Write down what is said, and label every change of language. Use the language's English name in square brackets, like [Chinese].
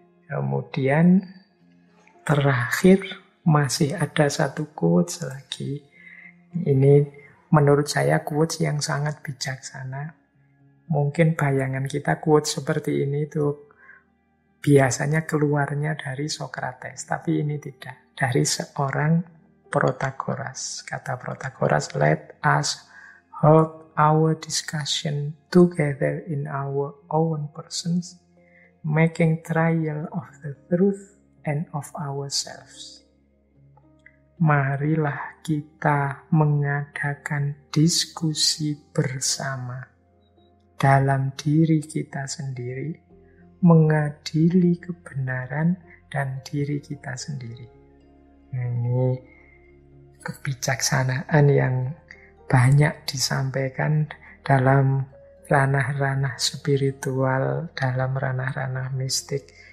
[Indonesian] Kemudian terakhir masih ada satu quotes lagi. Ini menurut saya quotes yang sangat bijaksana. Mungkin bayangan kita quotes seperti ini tuh biasanya keluarnya dari Socrates, tapi ini tidak. Dari seorang Protagoras. Kata Protagoras, [English] let us hold our discussion together in our own persons, making trial of the truth and of ourselves. [Indonesian] Marilah kita mengadakan diskusi bersama dalam diri kita sendiri, mengadili kebenaran dan diri kita sendiri. Ini kebijaksanaan yang banyak disampaikan dalam ranah-ranah spiritual, dalam ranah-ranah mistik.